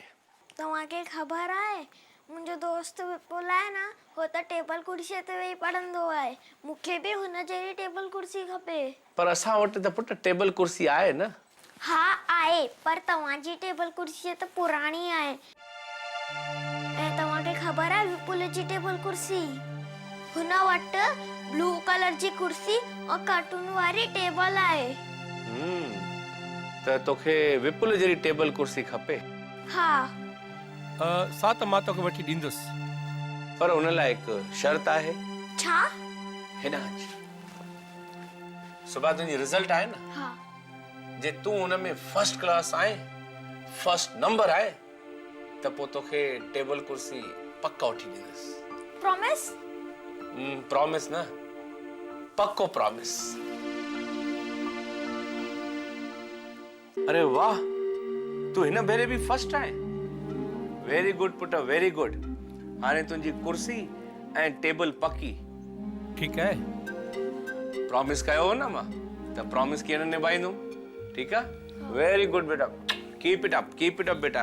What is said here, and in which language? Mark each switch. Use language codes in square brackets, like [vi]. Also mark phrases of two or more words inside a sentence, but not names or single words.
[sd] तव्हांखे ख़बर आहे मुंहिंजो दोस्त विपुल आहे न, हो त टेबल कुर्सीअ ते वेही पढ़ंदो आहे। मूंखे बि हुन जहिड़ी टेबल कुर्सी खपे। पर असां वटि त पुट टेबल कुर्सी आहे न। हा आहे, पर तव्हांजी टेबल कुर्सी त पुराणी आहे। ऐं तव्हांखे ख़बर आहे विपुल जी टेबल कुर्सी? हुन वटि [en] blue color [sd] जी कुर्सी और कार्टून वारी टेबल आहे। त तोखे विपुल जहिड़ी टेबल कुर्सी खपे? हा। सा त मां तोखे वठी ॾींदुसि, पर हुन लाइ हिकु शर्त आहे। छा? हिन सुभाणे तुंहिंजी रिज़ल्ट आहे न? हा। जे तूं हुन में [en] first class [sd] आहे, [en] first number [sd] आहे, त पोइ तोखे टेबल कुर्सी पक्का वठी ॾींदुसि। प्रॉमिस? प्रॉमिस न, पक्को प्रॉमिस। अरे वाह, तू हिन भेरे भी फर्स्ट आहे। [en] very good [sd] पुट, [en] very good. [sd] हाणे तुंहिंजी कुर्सी ऐं टेबल पक्की। [hi] ठीक है। [sd] प्रॉमिस कयो हो न मां, त प्रॉमिस कीअं न निभाईंदुमि? ठीकु आहे? [en] very good बेटा, keep it up बेटा।